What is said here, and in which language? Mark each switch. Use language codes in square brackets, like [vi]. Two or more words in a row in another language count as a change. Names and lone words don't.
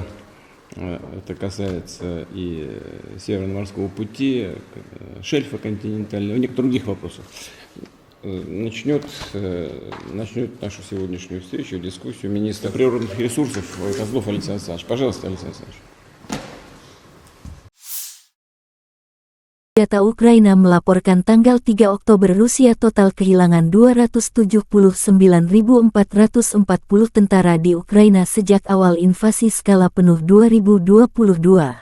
[ru] Это касается и Северного морского пути, шельфа континентального, и некоторых других вопросов. Начнет нашу сегодняшнюю встречу, дискуссию министр природных ресурсов Козлов Александр Александрович. Пожалуйста, Александр Александрович. [id] Data Ukraina melaporkan tanggal 3 Oktober Rusia total kehilangan 279.440 tentara di Ukraina sejak awal invasi skala penuh 2022.